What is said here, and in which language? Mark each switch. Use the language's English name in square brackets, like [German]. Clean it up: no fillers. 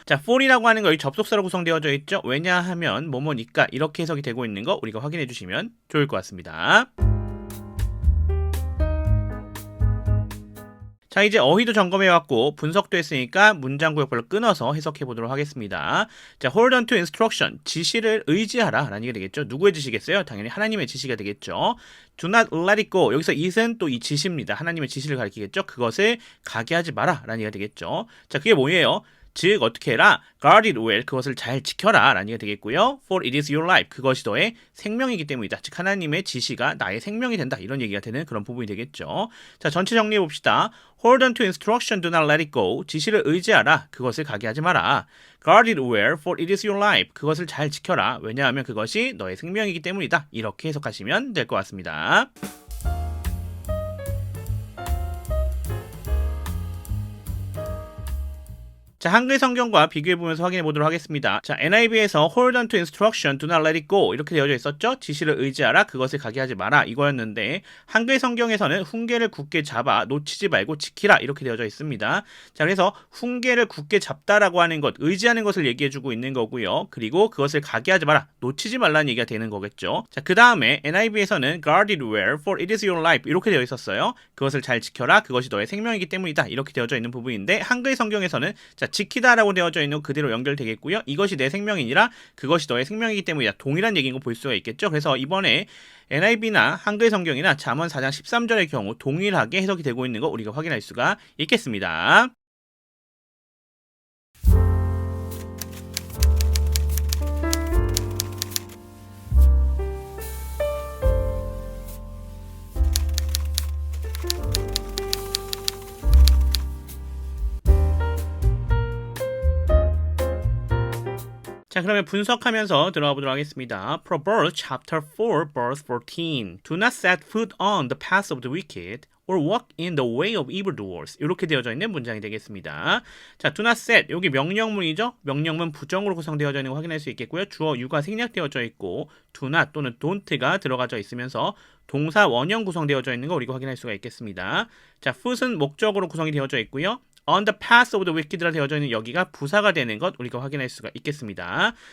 [Korean] 자, for이라고 하는 거 이 접속사로 구성되어져 있죠. 왜냐하면 뭐뭐니까 이렇게 해석이 되고 있는 거 우리가 확인해 주시면 좋을 것 같습니다. 자, 이제 어휘도 점검해왔고 분석도 했으니까 문장 구역별로 끊어서 해석해보도록 하겠습니다. 자, [English] hold on to instruction, [Korean] 지시를 의지하라 라는 얘기가 되겠죠. 누구의 지시겠어요? 당연히 하나님의 지시가 되겠죠. [English] do not let it go, [Korean] 여기서 it은 또 이 지시입니다. 하나님의 지시를 가리키겠죠. 그것을 가게 하지 마라 라는 얘기가 되겠죠. 자, 그게 뭐예요? 즉 어떻게 해라? [English] guard it well, [Korean] 그것을 잘 지켜라 라는 얘기가 되겠고요. [English] for it is your life, [Korean] 그것이 너의 생명이기 때문이다. 즉 하나님의 지시가 나의 생명이 된다 이런 얘기가 되는 그런 부분이 되겠죠. 자, 전체 정리해 봅시다. [English] hold on to instruction, do not let it go, [Korean] 지시를 의지하라, 그것을 가게 하지 마라. [English] guard it well, for it is your life, [Korean] 그것을 잘 지켜라, 왜냐하면 그것이 너의 생명이기 때문이다. 이렇게 해석하시면 될 것 같습니다. 자, 자, 한글 성경과 비교해보면서 확인해 보도록 하겠습니다. 자, NIV에서 [English] hold on to instruction, do not let it go [Korean] 이렇게 되어져 있었죠? 지시를 의지하라, 그것을 가게 하지 마라 이거였는데 한글 성경에서는 훈계를 굳게 잡아 놓치지 말고 지키라 이렇게 되어져 있습니다. 자, 그래서 훈계를 굳게 잡다라고 하는 것, 의지하는 것을 얘기해주고 있는 거고요. 그리고 그것을 가게 하지 마라, 놓치지 말라는 얘기가 되는 거겠죠. 자, 그 다음에 NIV에서는 [English] guard it well, for it is your life [Korean] 이렇게 되어 있었어요. 그것을 잘 지켜라, 그것이 너의 생명이기 때문이다 이렇게 되어져 있는 부분인데 한글 성경에서는 자, 지키다라고 되어져 있는 그대로 연결되겠고요. 이것이 내 생명이니라, 그것이 너의 생명이기 때문이다. 동일한 얘기인 거 볼 수가 있겠죠. 그래서 이번에 NIV나 한글 성경이나 잠언 4장 13절의 경우 동일하게 해석이 되고 있는 거 우리가 확인할 수가 있겠습니다. 자, 그러면 분석하면서 들어가 보도록 하겠습니다. [English] Proverbs chapter 4 verse 14. Do not set foot on the path of the wicked or walk in the way of evildoers. [Korean] 이렇게 되어져 있는 문장이 되겠습니다. 자, [English] do not set. [Korean] 여기 명령문이죠. 명령문 부정으로 구성되어져 있는 거 확인할 수 있겠고요. 주어 유가 생략되어져 있고 [English] do not [Korean] 또는 don't가 들어가져 있으면서 동사 원형 구성되어져 있는 거 우리가 확인할 수가 있겠습니다. 자, foot은 목적으로 구성이 되어져 있고요. [English] On the path of the wicked [Korean] 라 되어져 있는 여기가 부사가 되는 것 우리가 확인할 수가 있겠습니다.